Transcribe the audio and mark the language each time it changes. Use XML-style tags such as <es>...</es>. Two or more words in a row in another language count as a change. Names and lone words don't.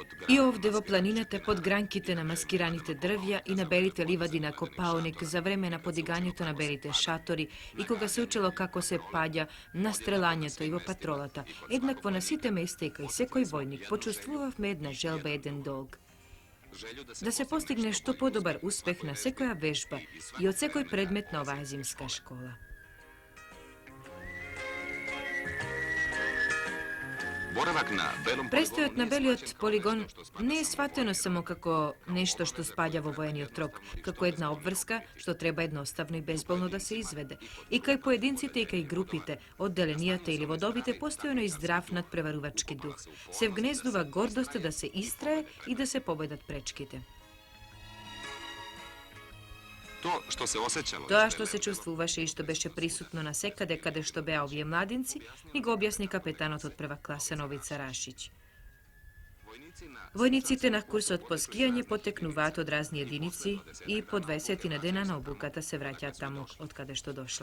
<mk>И овде во планината под гранките на маскираните дрвја и на белите ливади на Копаоник за време на подигањето на белите шатори и кога се учело како се паѓа на стрелањето и во патролата, еднакво на сите места и кај секој војник почувствувавме една желба, еден долг. Да се постигне што подобар успех на секоја вежба и од секој предмет на оваа зимска школа.</mk> <sr>boravak na belom</sr> <mk>Престојот на белиот полигон не е сватено само како нешто што спаѓа во воениот рок, како една обврска што треба едноставно и безболно да се изведе. И кај поединците и кај групите, одделенијата или водовите постојано и здрав надпреварувачки дух. Се вгнездува гордоста да се истрае и да се победат пречките.</mk> <sr>To što se osjećalo...</sr> <mk>Тоа што се чувствуваше и што беше присутно на секаде каде што беа овие младинци, ни го објасни капетанот од прва класа Новица Рашиć. Војниците на курсот по скијање потекнуваат од разни единици и по 20 на дена на обуката се враќаат таму од каде што дошле.</mk>